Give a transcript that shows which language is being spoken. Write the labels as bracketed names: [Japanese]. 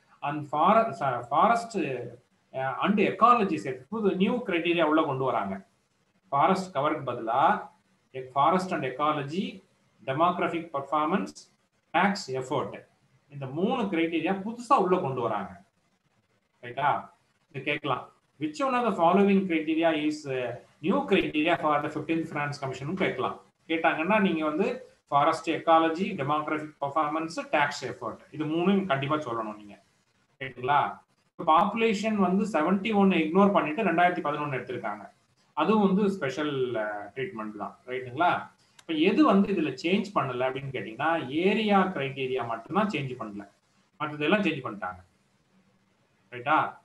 [English] and forest and ecology set புது new criteria [Tamil] உள்ள கொண்டு வராங்க. ஃபாரஸ்ட் கவருக்கு பதிலாக forest and ecology, demographic performance, tax effort, இந்த 3 கிரைட்டீரியா புதுசா உள்ள கொண்டு வராங்க. ரைட்டா? இது கேட்கலாம், [English] which one of the following criteria is new criteria for the 15th finance commission [Tamil] கேட்கலாம். கேட்டாங்கன்னா நீங்க வந்து forest, ecology, demographic performance, tax effort, இது 3 கண்டிப்பா சொல்லணும் நீங்க. ரைட்டுங்களா? பாப்புலேஷன் வந்து 71 இக்னோர் பண்ணிட்டு 2011 எடுத்திருக்காங்க. அதுவும் வந்து ஸ்பெஷல் ட்ரீட்மெண்ட் தான். ரைட்டுங்களா? இப்போ எது வந்து இதுல சேஞ்ச் பண்ணல அப்படின்னு கேட்டீங்கன்னா ஏரியா கிரைட்டீரியா மட்டும்தான் சேஞ்ச் பண்ணல, மற்றதெல்லாம் சேஞ்ச் பண்ணிட்டாங்க. ரைட்டா?